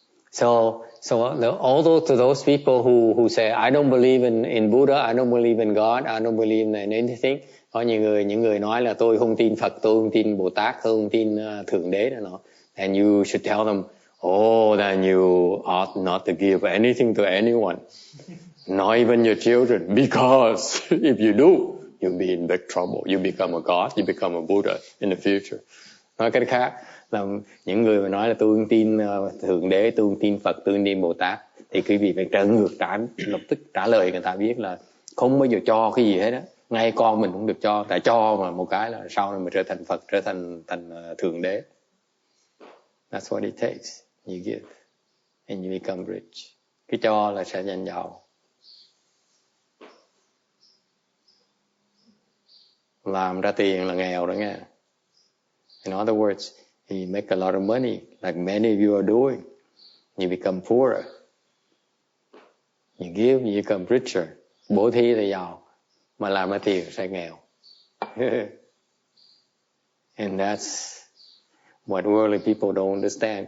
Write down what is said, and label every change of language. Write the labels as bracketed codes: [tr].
[en] So although to those people who say, I don't believe in Buddha, I don't believe in God, I don't believe in anything, [vi] có những người nói là tôi không tin Phật, tôi không tin Bồ Tát, tôi không tin Thượng Đế đó nọ. [en] And you should tell them, then you ought not to give anything to anyone, not even your children, because if you do, you'll be in big trouble. You become a God, you become a Buddha in the future. [vi] Nói cách khác là những người mà nói là tôi không tin Thượng Đế, tôi không tin Phật, tôi không tin Bồ Tát, thì quý vị phải trở ngược lập tức trả lời người ta biết là không bao giờ cho cái gì hết á. Ngay con mình cũng được cho, tại cho mà một cái là sau này mình trở thành Phật, trở thành Thượng Đế. [en] That's what it takes. You give and you become rich. [vi] Cái cho là sẽ thành giàu. Làm ra tiền là nghèo đó nghe. [en] In other words, you make a lot of money, like many of you are doing. You become poorer. You give, you become richer. [vi] Bố thí là giàu, mà làm ra tiền sẽ nghèo. [en] And that's what worldly people don't understand.